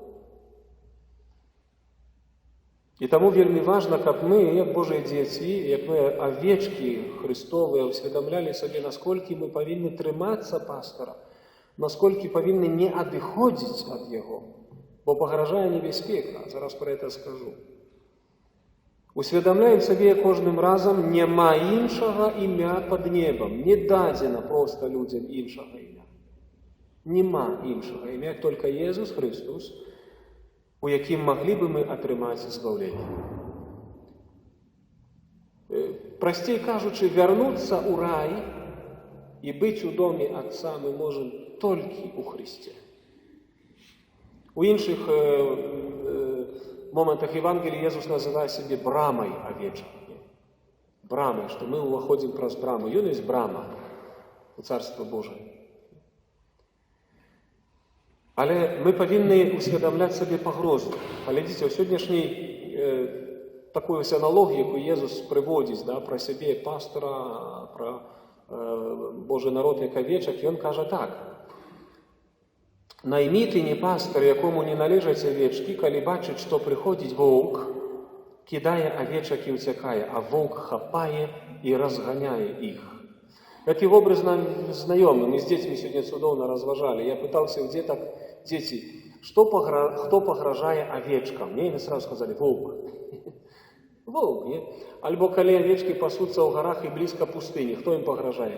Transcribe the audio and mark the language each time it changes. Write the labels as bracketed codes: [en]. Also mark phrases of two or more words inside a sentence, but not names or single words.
[be] І таму вельмі важна, каб мы, як Божыя дзеці, як мы авечкі Христовыя, усведамлялі сабе, насколькі мы павінны трымацца пастора, насколькі павінны не адыходзіць ад яго, бо пагражае небяспека. Зараз пра гэта скажу. [uk] Усвідомляємо собі кожним разом, нема іншого ім'я під небом. Не дадено просто людям іншого ім'я. Нема іншого ім'я, як тільки Ісус Христос, у яким могли би ми отримати збавлення. Простей кажучи, вернуться у рай і бути у домі Отця ми можемо тільки у Христі. [ru] У інших моментах Евангелия Иисус называет себе брамой овечек. Брамой, что мы уходим праз браму. [be] Ён есть брама у Царства Божие. [uk] Але ми повинні усвідомляти собі погрозу. Глядите, у сьогоднішній таку ось аналогію, яку Ісус приводить, да, про себе як пастора, про Божий народ як овечок, і він каже так. Наймітині пастор, якому не належать овечки, коли бачить, що приходить вовк, кидає овечок і утікає, а вовк хапає і розганяє їх. [ru] Этот образ нам знайомый. Мы с детьми сегодня судовно разважали. Я пытался у деток, дети, кто погрожает овечкам? Мне сразу сказали, волк. Волк, нет? Альбо коли овечки пасутся в горах и близко пустыни, кто им погрожает?